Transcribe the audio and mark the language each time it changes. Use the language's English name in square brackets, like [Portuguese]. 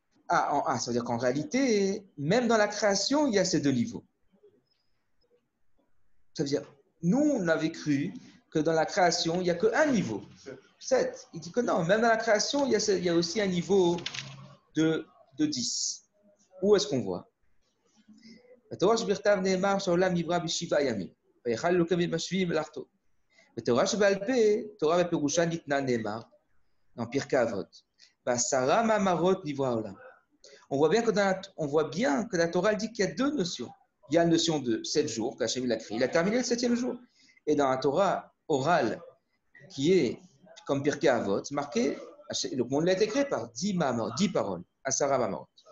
[French] Ça veut dire qu'en réalité, même dans la création, il y a ces deux niveaux. Ça veut dire, nous, on avait cru que dans la création, il n'y a qu'un niveau, 7. Il dit que non, même dans la création, il y a aussi un niveau de 10. Où est-ce qu'on voit? [Hebrew] בתורה שבכתב נאמר שהעולם נברא בשבעה ימים, ויכל אלוקים בשביעי מלאכתו. בתורה שבעל פה, תורה בפירושה ניתנה נאמר, [French] dans Pirkei Avot, [Hebrew] בעשרה מאמרות נברא העולם. [French] On voit bien que la Torah elle dit qu'il y a deux notions. Il y a la notion de 7 jours qu'Hachem l'a créé, il a terminé le 7e jour. Et dans la Torah orale, qui est comme Pirkei Avot, marqué, le monde l'a été créé par 10 paroles, Asara Mamorot.